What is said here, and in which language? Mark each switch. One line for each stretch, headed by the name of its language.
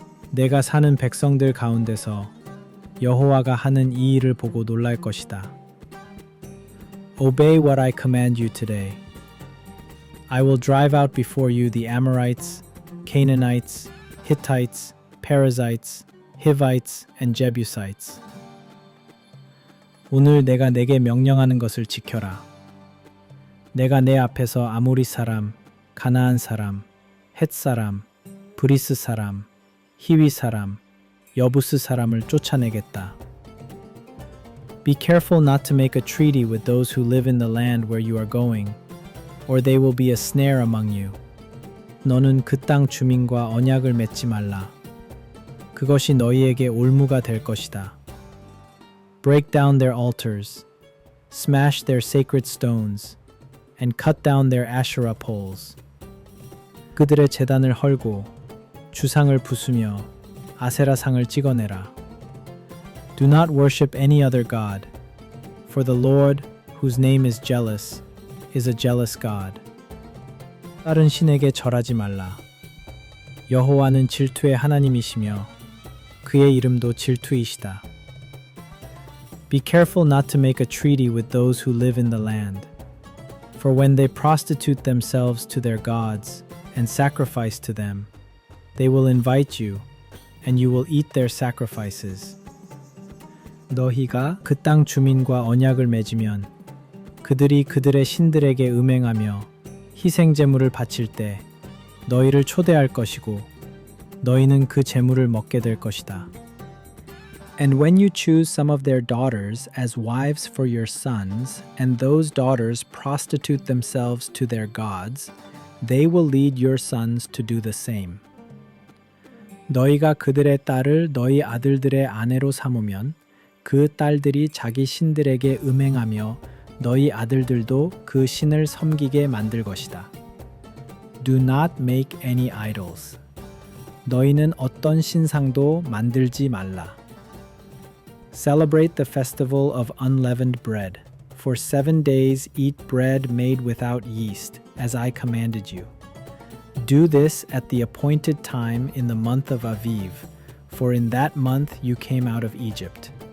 Korean: 내가 사는 백성들 가운데서 여호와가 하는 이 일을 보고 놀랄 것이다.
English: Obey what I command you today. I will drive out before you the Amorites, Canaanites, Hittites, Perizzites, Hivites, and Jebusites.
Korean: 오늘 내가 내게 명령하는 것을 지켜라. 내가 내 앞에서 아모리 사람, 가나안 사람, 헷 사람, 브리스 사람, 히위 사람, 여부스 사람을 쫓아내겠다.
English: Be careful not to make a treaty with those who live in the land where you are going, or they will be a snare among you.
Korean: 너는 그 땅 주민과 언약을 맺지 말라. 그것이 너희에게 올무가 될 것이다.
English: Break down their altars, smash their sacred stones, and cut down their Asherah poles.
Korean: 그들의 제단을 헐고 주상을 부수며 아세라상을 찍어내라.
English: Do not worship any other god, for the Lord, whose name is jealous, is a jealous God.
Korean: 다른 신에게 절하지 말라. 여호와는 질투의 하나님이시며 그의 이름도 질투이시다.
English: Be careful not to make a treaty with those who live in the land. For when they prostitute themselves to their gods and sacrifice to them, they will invite you, and you will eat their sacrifices.
Korean: 너희가 그 땅 주민과 언약을 맺으면 그들이 그들의 신들에게 음행하며 희생 제물을 바칠 때 너희를 초대할 것이고 너희는 그 제물을 먹게 될 것이다.
English: And when you choose some of their daughters as wives for your sons, and those daughters prostitute themselves to their gods, they will lead your sons to do the same.
Korean: 너희가 그들의 딸을 너희 아들들의 아내로 삼으면 그 딸들이 자기 신들에게 음행하며 너희 아들들도 그 신을 섬기게 만들 것이다.
English: Do not make any idols.
Korean: 너희는 어떤 신상도 만들지 말라.
English: Celebrate the festival of unleavened bread. For 7 days eat bread made without yeast, as I commanded you. Do this at the appointed time in the month of Aviv, for in that month you came out of Egypt.